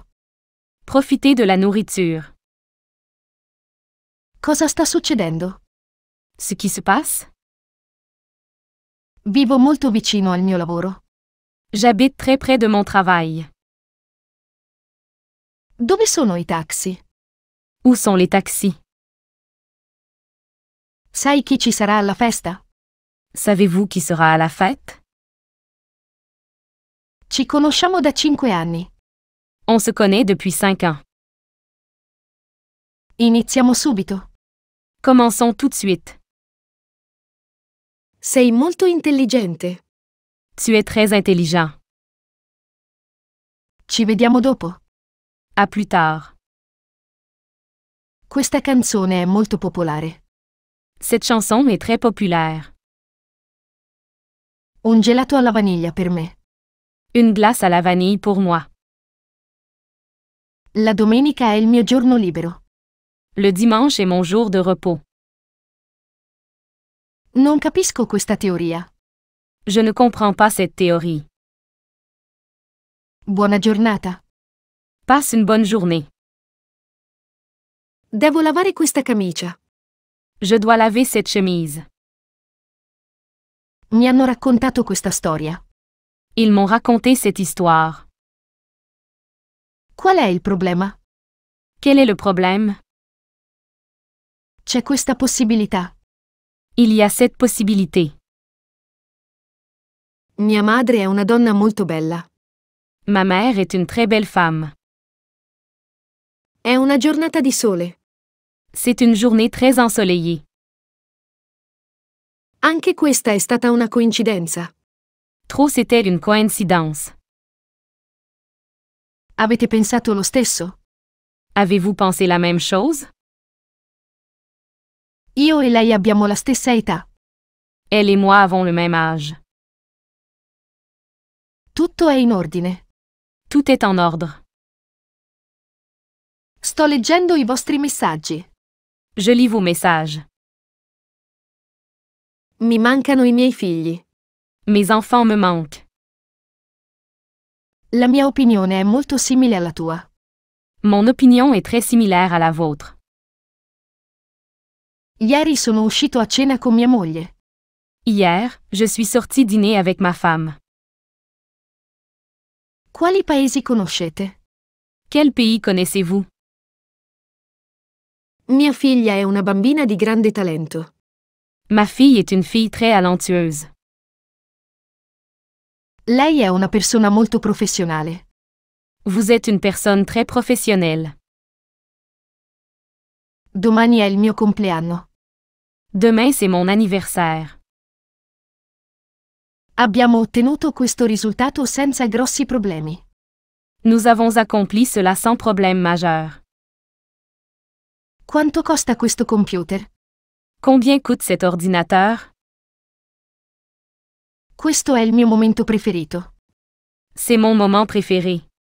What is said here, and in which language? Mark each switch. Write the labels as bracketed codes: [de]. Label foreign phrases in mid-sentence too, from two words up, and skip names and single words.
[fr] Profitez de la nourriture. [it] Cosa sta succedendo? [fr] Ce qui se passe? [it] Vivo molto vicino al mio lavoro. [fr] J'habite très près de mon travail. [it] Dove sono i taxi? [fr] Où sont les taxis? [it] Sai chi ci sarà alla festa? [fr] Savez-vous qui sera à la fête? [it] Ci conosciamo da 5 anni. [fr] On se connaît depuis 5 ans. [it] Iniziamo subito. [fr] Commençons tout de suite. [it] Sei molto intelligente. [fr] Tu es très intelligent. [it] Ci vediamo dopo. [fr] À plus tard. [it] Questa canzone è molto popolare. [fr] Cette chanson est très populaire. [it] Un gelato alla vaniglia per me. [fr] Une glace à la vanille pour moi. [it] La domenica è il mio giorno libero. [fr] Le dimanche est mon jour de repos. [it] Non capisco questa teoria. [fr] Je ne comprends pas cette théorie. [it] Buona giornata. [fr] Passe une bonne journée. [it] Devo lavare questa camicia. [fr] Je dois laver cette chemise. [it] Mi hanno raccontato questa storia. [fr] Ils m'ont raconté cette histoire. [it] Qual è il problema? [fr] Quel est le problème? [it] C'è questa possibilità. [fr] Il y a cette possibilité. [it] Mia madre è una donna molto bella. [fr] Ma mère est une très belle femme. [it] È una giornata di sole. [fr] C'est une journée très ensoleillée. [it] Anche questa è stata una coincidenza. [fr] Trop c'était une coïncidence. [it] Avete pensato lo stesso? [fr] Avez-vous pensé la même chose? [it] Io e lei abbiamo la stessa età. [fr] Elle et moi avons le même âge. [it] Tutto è in ordine. [fr] Tout est en ordre. [it] Sto leggendo i vostri messaggi. [fr] Je lis vos messages. [it] Mi mancano i miei figli. [fr] Mes enfants me manquent. [it] La mia opinione è molto simile alla tua. [fr] Mon opinion est très similaire à la vôtre. [it] Ieri sono uscito a cena con mia moglie. [fr] Hier, je suis sorti dîner avec ma femme. [it] Quali paesi conoscete? [fr] Quel pays connaissez-vous? [it] Mia figlia è una bambina di grande talento. [fr] Ma fille est une fille très talentueuse. [it] Lei è una persona molto professionale. [fr] Vous êtes une personne très professionnelle. [it] Domani è il mio compleanno. [fr] Demain c'est mon anniversaire. [it] Abbiamo ottenuto questo risultato senza grossi problemi. [fr] Nous avons accompli cela sans problème majeur. [it] Quanto costa questo computer? [fr] Combien coûte cet ordinateur? [it] Questo è il mio momento preferito. [fr] C'est mon moment préféré.